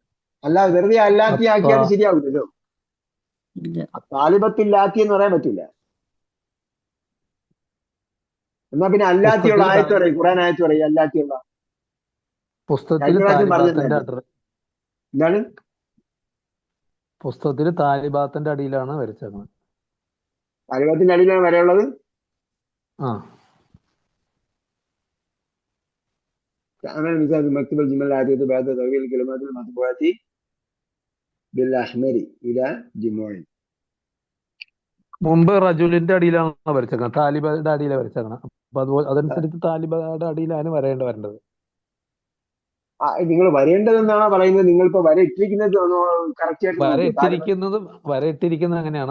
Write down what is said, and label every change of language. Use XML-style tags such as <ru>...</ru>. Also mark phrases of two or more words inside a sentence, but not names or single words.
<ml>അല്ലാതെ വെറുതെ അല്ലാത്തി ആക്കിയാൽ ശരിയാവില്ലല്ലോ. താലിബത്തില്ലാത്തി എന്ന് പറയാൻ പറ്റില്ല. എന്നാ പിന്നെ അല്ലാത്തിയുള്ള പുസ്തകത്തിൽ ആയത്ത് പറയും, ഖുറാൻ ആയത്ത് പറയും അല്ലാത്തിയുള്ള. പുസ്തകത്തിൽ കഴിഞ്ഞ പ്രാവശ്യം താലിബാത്തിന്റെ പറഞ്ഞതല്ലേ. എന്താണ് പുസ്തകത്തിൽ താലിബാത്തിന്റെ അടിയിലാണ് വരച്ചേക്കുന്നത്. താലിബാത്തിന്റെ അടിയിലാണ് വരെയുള്ളത്. ആ</ml> <ar>تعمل مثال مكتوب الجمل العادية بعد تغيير الكلمات المطبوعة بالأحمر إلى جموع.</ar> <ml>മുമ്പ് റജുലിന്റെ അടിയിലാണ് വരച്ചേക്കുന്നത്, താലിബയുടെ അടിയിലാണ് വരച്ചേക്കണം. അപ്പൊ അതുപോലെ അതനുസരിച്ച് താലിബയുടെ അടിയിലാണ് വരേണ്ടത്. നിങ്ങൾ വരേണ്ടതെന്നാണോ പറയുന്നത്? നിങ്ങളിപ്പോ വര ഇട്ടിരിക്കുന്നത് കറക്റ്റ് ആയിട്ട് നോക്കൂ. വര ഇട്ടിരിക്കുന്നത് എങ്ങനെയാണ്?</ml>